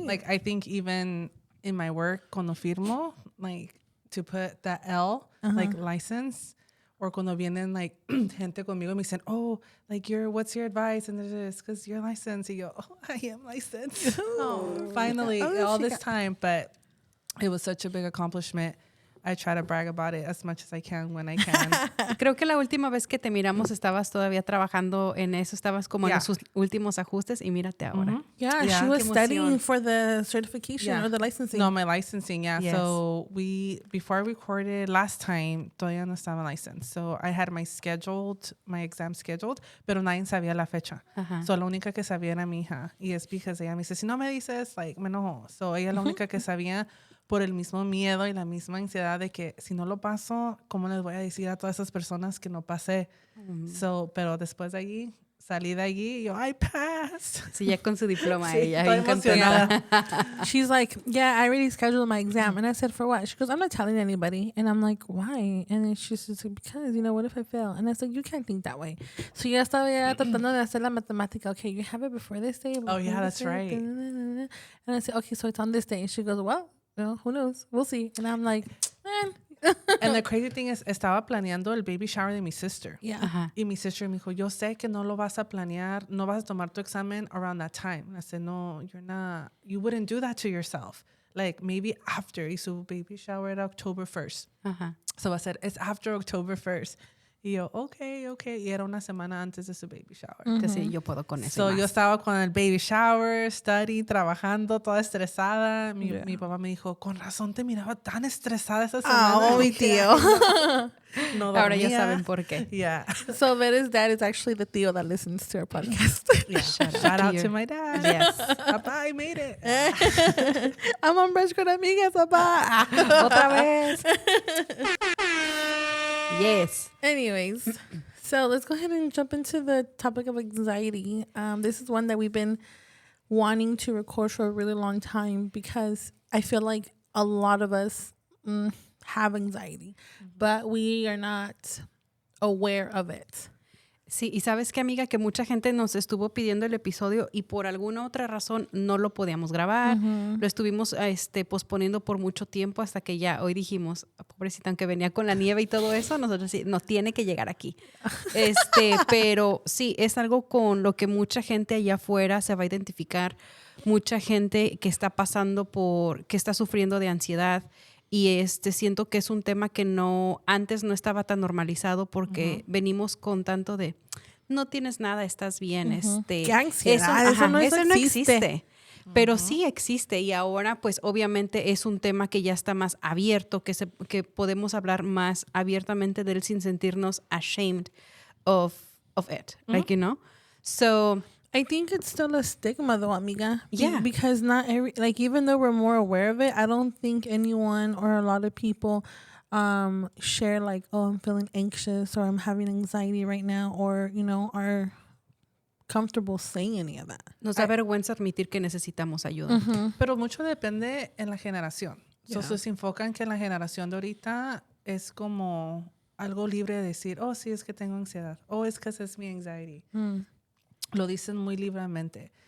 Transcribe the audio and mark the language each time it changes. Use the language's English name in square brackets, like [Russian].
[English] Like, I think even in my work, [Spanish] cuando firmo, [English] like, to put that L, like, license, or [Spanish] cuando vienen, like, gente conmigo me dicen, [English] oh, like, what's your advice? And it is, because you're licensed. [Spanish] Y yo, [English] oh, I am licensed. Finally, all this time. But it was such a big accomplishment. I try to brag about it as much as I can when I can. [Spanish] Creo que la última vez que te miramos estabas todavía trabajando en eso, estabas como en sus últimos ajustes y mírate ahora. Mm-hmm. [English] Yeah, she was studying for the certification or the licensing. No, my licensing, yeah. Yes. So before I recorded last time, [Spanish] todavía no estaba [English] licensed. So I had my exam scheduled, [Spanish] pero nadie sabía la fecha. So la única que sabía era mi hija. Y es because ella me dice, si no me dices, like, me enojo. So ella la única que sabía por el mismo miedo y la misma ansiedad de que si no lo paso, ¿cómo les voy a decir a todas esas personas que no pasé? Pero después de allí, salí de allí y yo, [English] I passed. [Spanish] Sí, ya con su diploma ella. Estoy emocionada. [English] She's like, yeah, I already scheduled my exam. And I said, for what? She goes, I'm not telling anybody. And I'm like, why? And then she's just like, because, you know, what if I fail? And I said, you can't think that way. [Spanish] So ya estaba tratando de hacer la matemática. [English] Okay, you have it before this day. Oh, yeah, that's right. And I said, okay, so it's on this day. And she goes, well, who knows? We'll see. And I'm like, man. And the crazy thing is, [Spanish] estaba planeando el [English] baby shower de mi sister. Yeah. [Spanish] Y mi sister me dijo, yo sé que no lo vas a planear, no vas a tomar tu examen [English] around that time. And I said, no, you're not. You wouldn't do that to yourself. Like, maybe after. [Spanish] Y su baby shower era [English] October 1st. So I said, it's after October 1st. [Spanish] Y yo, okay. Y era una semana antes de su baby shower. Que sí, yo puedo con eso. So yo estaba con el baby shower, trabajando, toda estresada. Mi papá me dijo, con razón te miraba tan estresada esa semana. Oh, mi tío. No Ahora ya saben por qué. [English] Yeah. So Vera's dad is actually the tío that listens to our podcast. Yeah. Shout out to my dad. Yes. Papá, I made it. I'm on Brunch con Amigas, papá. [Spanish] Otra vez. [English] Yes. Anyways, so let's go ahead and jump into the topic of anxiety. This is one that we've been wanting to record for a really long time because I feel like a lot of us have anxiety, but we are not aware of it. [Spanish] Sí, y sabes qué, amiga, que mucha gente nos estuvo pidiendo el episodio y por alguna otra razón no lo podíamos grabar. Lo estuvimos posponiendo por mucho tiempo hasta que ya hoy dijimos, pobrecita, aunque venía con la nieve y todo eso, nosotros sí, nos tiene que llegar aquí. Pero sí, es algo con lo que mucha gente allá afuera se va a identificar. Mucha gente que está que está sufriendo de ansiedad. Y siento que es un tema que antes no estaba tan normalizado porque venimos con tanto de no tienes nada, estás bien. ¿Qué ansiedad? Eso no existe. Pero sí existe y ahora pues obviamente es un tema que ya está más abierto, que podemos hablar más abiertamente de él sin sentirnos [English] ashamed of it, like, you know? So I think it's still a stigma though, amiga. Yeah. Because not every, like, even though we're more aware of it, I don't think anyone or a lot of people share like, oh, I'm feeling anxious or I'm having anxiety right now, or, you know, are comfortable saying any of that. [Spanish] nos da vergüenza admitir que necesitamos ayuda. Pero mucho depende en la generación. [English] Yeah. [Spanish] So, se enfocan que en la generación de ahorita es como algo libre de decir, oh, sí, es que tengo ansiedad. Oh, es que esa es mi anxiety. Lo dicen muy libremente.